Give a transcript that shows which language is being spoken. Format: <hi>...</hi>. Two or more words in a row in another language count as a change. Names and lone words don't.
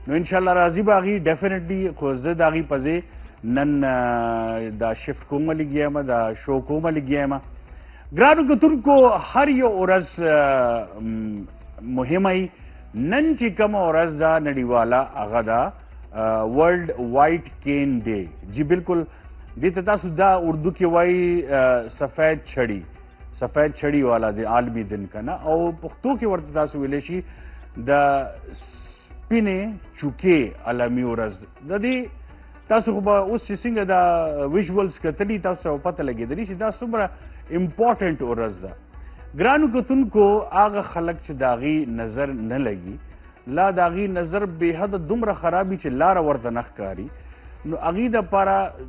<ps>نو انشاءالله راځي به هغې ډیفینټلی، خو زه د هغې په ځای نن دا شفټ کومه لګیا یم، دا شو کومه لګیا یم. ګرانو کتونکو هر یو ورځ مهمه وي. نن چې کومه ورځ ده نړیواله هغه ده ورلډ وایټ کین ډے. جی بالکل دې ته تاسو دا اردو کې وایي</ps> <ur>سفید چھڑی، سفید چھڑی والا د عالمي دن</ur> <ps>که نه، او پښتو کې ورته تاسو ویلی شي د سپینې چوکې عالمي ورځ. د دې تاسو خو به اوس چې څنګه دا ویژولز کتلي تاسو ته پته لګېدلي چې دا څومره امپورټنټ ورځ ده. ګرانو کتونکو هغه خلک چې د هغې نظر نه لګي، لا د هغې نظر بې حده دومره خرابي چې لاره ورته نه ښکاري، نو هغې دپاره</ps>